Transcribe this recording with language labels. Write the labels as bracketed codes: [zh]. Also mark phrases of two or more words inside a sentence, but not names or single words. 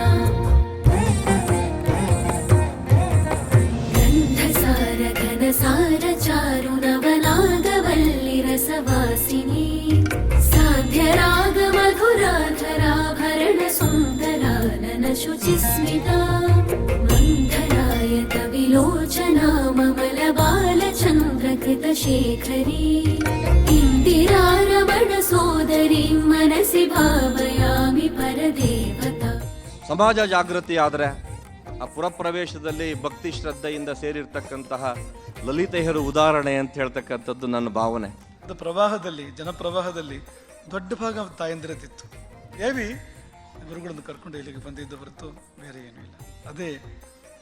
[sa] गन्धसार चारुनवनागवल्लिरसवासिनी साध्यरागमधुराधराभरणसुन्दराननशुचिस्मिता मन्थरायत विलोचना ममलबालचन्द्रकृतशेखरी इन्दिरारमणसोदरीं मनसि भावयामि परदेवता. [kn] ಸಮಾಜ ಜಾಗೃತಿ ಆದರೆ ಆ ಪುರಪ್ರವೇಶದಲ್ಲಿ ಭಕ್ತಿ ಶ್ರದ್ಧೆಯಿಂದ ಸೇರಿರ್ತಕ್ಕಂತಹ ಲಲಿತೆಯರು ಉದಾಹರಣೆ ಅಂತ ಹೇಳ್ತಕ್ಕಂಥದ್ದು ನನ್ನ ಭಾವನೆ. ಪ್ರವಾಹದಲ್ಲಿ ಜನಪ್ರವಾಹದಲ್ಲಿ ದೊಡ್ಡ ಭಾಗ ತಾಯಂದಿರದಿತ್ತು. ದೇವಿ ಗುರುಗಳನ್ನು ಕರ್ಕೊಂಡು ಇಲ್ಲಿಗೆ ಬಂದಿದ್ದ ಹೊರತು ಬೇರೆ ಏನೂ ಇಲ್ಲ.